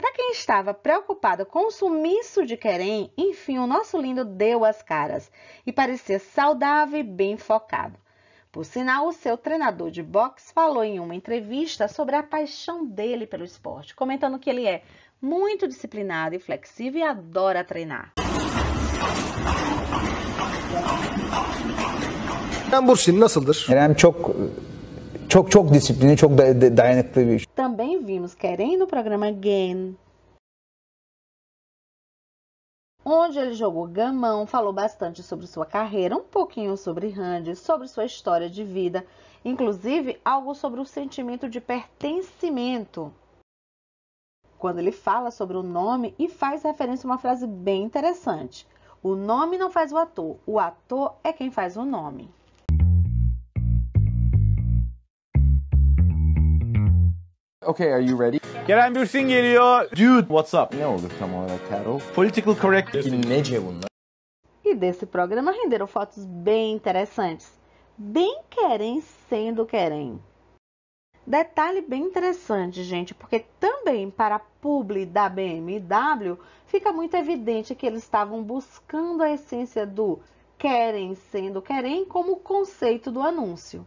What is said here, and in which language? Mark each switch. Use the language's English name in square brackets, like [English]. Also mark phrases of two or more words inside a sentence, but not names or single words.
[Portuguese] Para quem estava preocupado com o sumiço de Querem, enfim, o nosso lindo deu as caras e parecia saudável e bem focado. Por sinal, o seu treinador de boxe falou em uma entrevista sobre a paixão dele pelo esporte, comentando que ele é muito disciplinado e flexível e adora treinar. [Turkish] Kerem Bürsin nasıldır? Kerem çok disiplinli, çok dayanıklı bir. [Portuguese] Também vimos Querem no programa Game, onde ele jogou gamão, falou bastante sobre sua carreira, um pouquinho sobre Randy, sobre sua história de vida, inclusive algo sobre o sentimento de pertencimento, quando ele fala sobre o nome e faz referência a uma frase bem interessante. O nome não faz o ator é quem faz o nome. [English] Okay, are you ready? [Turkish] Kerem Bürsin geliyor. [English] Dude, what's up? [Turkish] Ne olur tam olarak Carol? [English] Political correct. [Turkish] Nece bunlar? [Portuguese] E desse programa renderam fotos bem interessantes. Bem Querem sendo Querem. Detalhe bem interessante, gente, porque também para a publi da BMW fica muito evidente que eles estavam buscando a essência do Querem sendo Querem como conceito do anúncio.